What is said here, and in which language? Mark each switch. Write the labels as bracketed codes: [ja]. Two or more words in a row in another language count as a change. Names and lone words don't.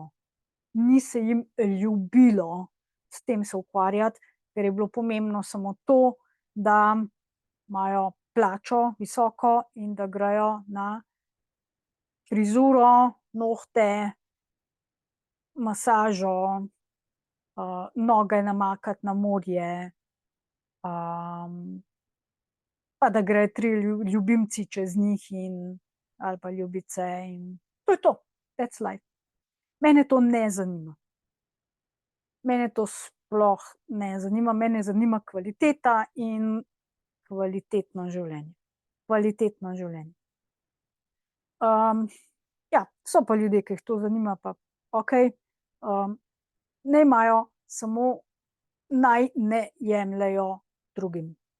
[sl] Ni se jim ljubilo s tem se ukvarjati, ker je bilo pomembno samo to, da imajo plačo visoko in da grejo na frizuro, nohte, masažo, noge namakati na morje, pa da grejo 3 ljubimci čez njih ali pa ljubice in to je to, [en] that's life. [sl] Mene to ne zanima. Mene to sploh ne zanima, mene zanima kvaliteta in kvalitetno življenje. Kvalitetno življenje. Ja, so pa ljudje, ki jih to zanima, pa okej, naj imajo, samo naj ne jemljejo drugim.